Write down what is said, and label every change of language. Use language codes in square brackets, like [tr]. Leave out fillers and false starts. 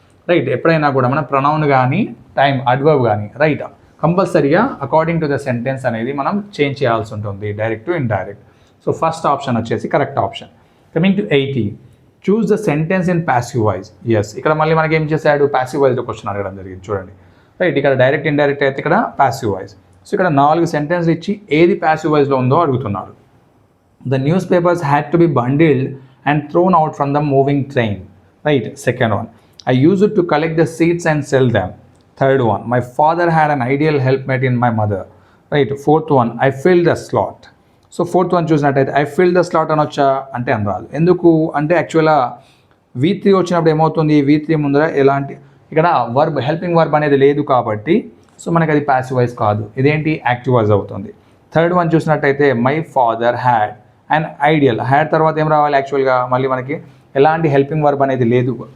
[te] Right, ఎప్పుడైనా కూడా మనం ప్రొనౌన్ కానీ టైం అడ్వర్బ్ కానీ రైట్ కంపల్సరీగా [en] according to the sentence [te] అనేది మనం చేంజ్ చేయాల్సి ఉంటుంది, direct to indirect. [en] So first option వచ్చేసి correct option. Coming to 80. Choose the sentence in passive voice. [te] Yes ఇక్కడ మళ్ళీ మనకి ఏం చేశాడు, ప్యాసివ్ వాయిస్లో క్వశ్చన్ అడగడం జరిగింది చూడండి. రైట్, ఇక్కడ డైరెక్ట్ ఇండైరెక్ట్ అయితే ఇక్కడ ప్యాసివ్ వాయిస్. సో ఇక్కడ 4 సెంటెన్స్ ఇచ్చి ఏది ప్యాసివ్ వాయిస్లో ఉందో అడుగుతున్నాడు. [en] The newspapers had to be bundled and thrown out from the moving train. Right, second one. I used it to collect the seeds and sell them. Third one. My father had an ideal helpmate in my mother. Right, fourth one. I filled the slot. So fourth one [te] చూసినట్టయితే [en] I filled the slot [te] అనొచ్చా అంటే అనరాదు. ఎందుకు అంటే యాక్చువల్గా V3 వచ్చినప్పుడు ఏమవుతుంది, V3 ముందర ఎలాంటి ఇక్కడ వర్బ్ హెల్పింగ్ వర్బ్ అనేది లేదు కాబట్టి సో మనకి అది ప్యాసివ్ వాయిస్ కాదు, ఇదేంటి యాక్టివ్ వాయిస్ అవుతుంది. థర్డ్ వన్ చూసినట్టయితే [en] my father had and ideal, [te] had తర్వాత ఏం రావాలి, యాక్చువల్గా మళ్ళీ మనకి ఎలాంటి హెల్పింగ్ వర్బ్ అనేది లేదు.